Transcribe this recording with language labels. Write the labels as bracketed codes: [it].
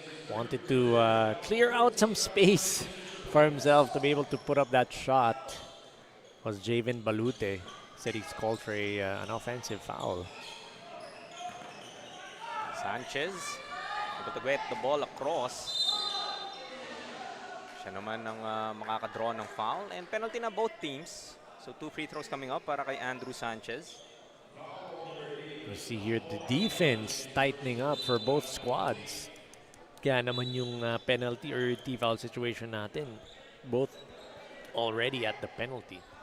[en] Wanted to clear out some space for himself to be able to put up that shot. Was Javen Balute. Said he's called for an offensive foul. Sanchez, able to get the ball across. [tl] Siya naman ang makakadraw ng foul. [en] And penalty na both teams. So 2 free throws coming up [tl] para kay [en] Andrew Sanchez. You see here the defense tightening up for both squads. [tl] Kaya naman yung penalty or T-foul situation natin. [en] Both already at the penalty.